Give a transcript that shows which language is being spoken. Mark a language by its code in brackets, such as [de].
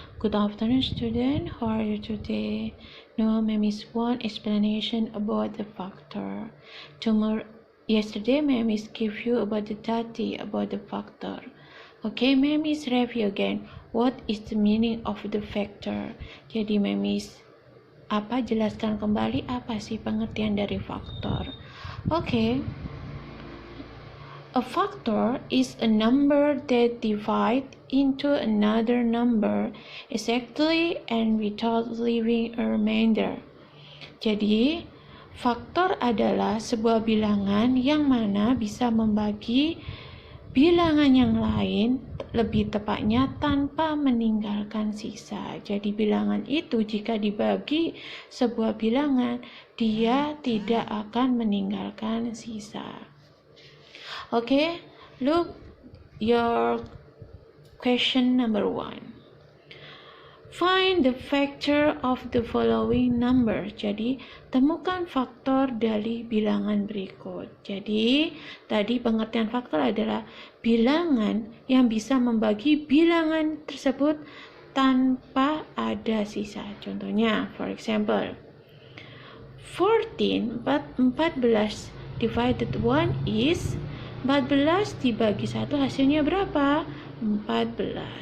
[en] Good afternoon, student. How are you today? Now, ma'am is one explanation about the factor. Yesterday, ma'am is give you about the data about the factor. Okay, ma'am is review again. What is the meaning of the factor? [id] Jadi, [en] ma'am is [id] jelaskan kembali apa sih pengertian dari faktor. [en] Okay. A factor is a number that divides into another number exactly and without leaving a remainder. [id] Jadi, faktor adalah sebuah bilangan yang mana bisa membagi bilangan yang lain, lebih tepatnya tanpa meninggalkan sisa. Jadi, bilangan itu jika dibagi sebuah bilangan, dia tidak akan meninggalkan sisa. [en] Okay, look your question number 1. Find the factor of the following number. [id] Jadi, temukan faktor dari bilangan berikut. Jadi, tadi pengertian faktor adalah bilangan yang bisa membagi bilangan tersebut tanpa ada sisa. Contohnya, [en] for example, 14 divided 1 is 14 [id] dibagi 1 hasilnya berapa? 14.